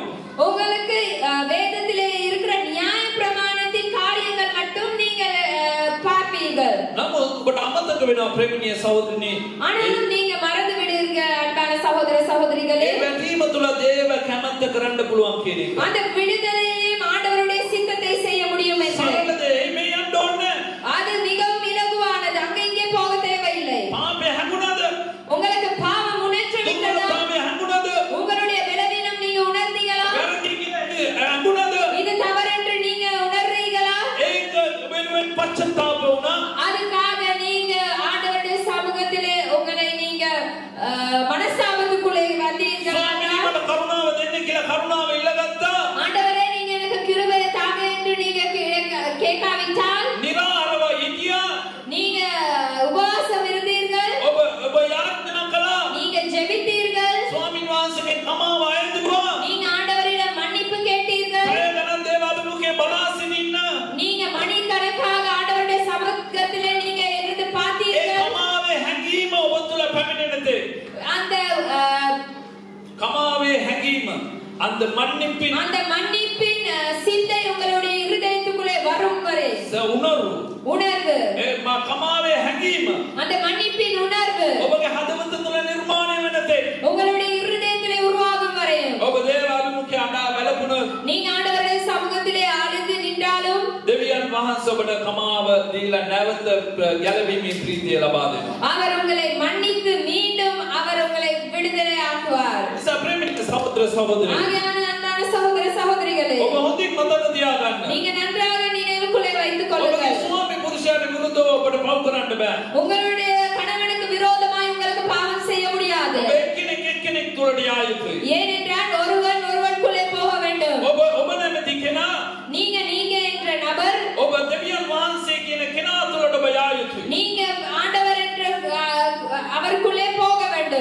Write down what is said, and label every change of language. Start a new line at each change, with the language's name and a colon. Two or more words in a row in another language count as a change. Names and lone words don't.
Tamil: உங்களுக்கு வேதத்திலே இருக்கிற நியாய பிரமாணத்தின் காரியங்கள் மட்டும் நீங்கள் பார்ப்பீர்கள்.
Sinhala: නමුත් ඔබට අමතක වෙනවා ප්‍රේමණීය සහෝදරනි.
Tamil: ஆனாலும் நீங்க மறந்து விடுவீர்கள் அன்பான சகோதர சகோதரிகளே.
Sinhala: ඒ වැටීම තුළ දේව කැමැත්ත කරන්න පුළුවන් කියන එක.
Tamil: அந்த விடுதலையிலே ஆண்டவருடைய சித்தத்தை செய்ய முடியும் என்று.
Sinhala: සරලද එමේ යන්න ඕනේ.
Tamil: அது மிகவும் இலகுவானது. அங்க இங்கே போக தேவையில்லை.
Sinhala: පාපේ හැඟුණාද?
Tamil: உங்களுக்கு பாவம் உணர்ச்சி விட்டதா?
Sinhala: පාපේ හැඟුණාද?
Tamil: உங்களுடைய பலவீனம் நீங்க உணர்ந்தீங்களா?
Sinhala: වැරදි කියලා හැඟුණාද?
Tamil: இது தவறு என்று நீங்க உணர்றீங்களா?
Sinhala: ඒක වෙනුවෙන් පශ්චාත්තාප වුණා.
Tamil: அதுக்காக நீங்க ஆண்டவருடைய சமூகத்திலே உங்களை நீங்க மனஸ்தாபத்துக்குள்ளே வந்தீர்களா?
Sinhala: ස්වාමීනි මට කරුණාව දෙන්න කියලා කරුණාව ඉල්ලගත්තා.
Tamil: ஆண்டவரே நீங்க எனக்கு கிருபையை தாங்க என்று நீங்க கேட்காவிட்டால்
Sinhala: නිරාරව හිටියා.
Tamil: நீங்க உபவாசம் இருந்தீர்கள்,
Sinhala: ඔබ යාඥා කළා.
Tamil: நீங்க ஜெபித்தீர்கள்,
Sinhala: ස්වාමීන් වහන්සේගේ කමාව අයදුවා.
Tamil: நீங்க ஆண்டவரிடம் மன்னிப்பு கேட்டீர்கள்,
Sinhala: කය ගණන් දේව අභිමුඛේ බලාසින් ඉන්න.
Tamil: நீங்க மணிக்கணக்காக ஆண்டவருடைய சமூகத்திலே நீங்க இருந்து
Sinhala: ඒ
Tamil: பார்த்தீர்கள்.
Sinhala: කමාවේ හැඟීම ඔබ තුළ පැමිණෙනතේ.
Tamil: அந்த
Sinhala: කමාවේ හැඟීම
Tamil: அந்த மன்னிப்பின் அந்த மன்னிப்பின் சிந்தை உங்களுடைய இருதயத்துக்குள்ளே வரும் வரை உணர்வு
Sinhala: කමාවේ හැඟීම
Tamil: அந்த மன்னிப்பின் உணர்வு
Sinhala: ඔබගේ හදවත තුළ නිර්මාණය වෙනතේ.
Tamil: உங்களுடைய இருதயத்திலே உருவாகும் வரை
Sinhala: ඔබ දේව අභිමුඛේ අඬා වැළපුණොත්
Tamil: நீங்க ஆண்டவருடைய சமூகத்திலே அழுது நின்றாலும்
Sinhala: දෙවියන් වහන්සේ ඔබට කමාව දී දීලා නැවත ගැලවීමේ ප්‍රීතිය ලබා දෙනවා.
Tamil: அவர் உங்களை மன்னித்து மீண்டும் அவர் உங்களை விடுதலை ஆக்குவார்.
Sinhala: නිසා ප්‍රේමික සහෝදර සහෝදරි
Tamil: ஆகையான அன்பான சகோதர சகோதரிகளே,
Sinhala: ඔබ හොඳින් මතක තියාගන්න.
Tamil: நீங்க நன்றாக நினைவுக்குள்ளே வைத்துக்
Sinhala: ඔබගේ
Tamil: கொள்ளுங்கள்.
Sinhala: ස්වාමි පුරුෂයාට විරුද්ධව ඔබට පව් කරන්න බෑ.
Tamil: உங்களுடைய கணவனுக்கு விரோதமாய் உங்களுக்கு பாவம் செய்ய முடியாது.
Sinhala: ඔබ එක්කෙනෙක් තුළට යා යුතුයි.
Tamil: ஏனென்றால் ஒருவனுக்குள்ளே போக வேண்டும்.
Sinhala: ඔබ නැමැති කෙනා
Tamil: நீங்க என்ற நபர்,
Sinhala: ඔබ දෙවියන් වහන්සේ කියන කෙනා තුළට ඔබ යා යුතුයි.
Tamil: நீங்க ஆண்டவர் என்ற அவருக்குள்ளே போக வேண்டும்.